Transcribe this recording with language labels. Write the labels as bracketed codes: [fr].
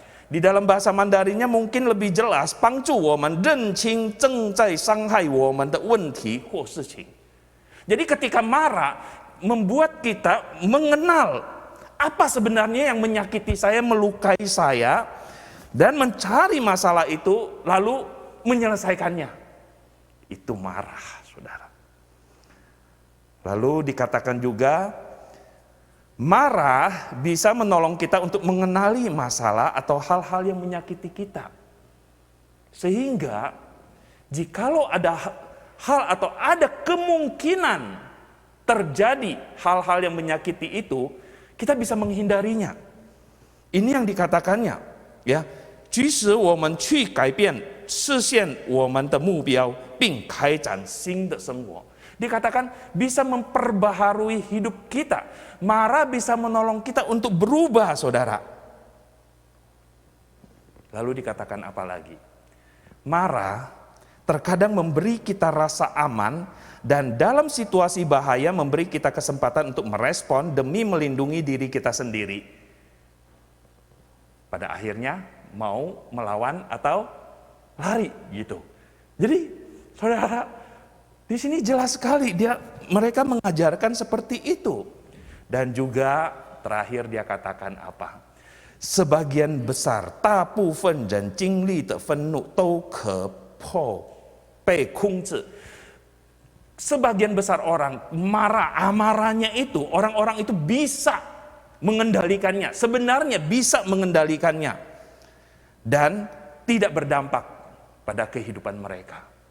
[id] Di dalam bahasa Mandarinnya mungkin lebih jelas, [zh] 帮助我们认清正在伤害我们的问题或事情. [id] Jadi ketika marah membuat kita mengenal apa sebenarnya yang menyakiti saya, melukai saya, dan mencari masalah itu lalu menyelesaikannya. Itu marah, saudara. Lalu dikatakan juga marah bisa menolong kita untuk mengenali masalah atau hal-hal yang menyakiti kita. Sehingga jikalau ada hal atau ada kemungkinan terjadi hal-hal yang menyakiti itu, kita bisa menghindarinya. Ini yang dikatakannya, ya. [zh] 即使我们去改变实现我们的目标并开展新的生活. [id] Dikatakan bisa memperbaharui hidup kita. Marah bisa menolong kita untuk berubah, saudara. Lalu dikatakan apa lagi? Marah terkadang memberi kita rasa aman dan dalam situasi bahaya memberi kita kesempatan untuk merespon demi melindungi diri kita sendiri. Pada akhirnya mau melawan atau lari gitu. Jadi saudara, di sini jelas sekali mereka mengajarkan seperti itu. Dan juga terakhir dia katakan apa? Sebagian besar [zh] 大部分人经历的愤怒都可被控制. [id] Sebagian besar orang amarahnya itu, orang-orang itu bisa mengendalikannya. Sebenarnya bisa mengendalikannya. Dan tidak berdampak pada kehidupan mereka.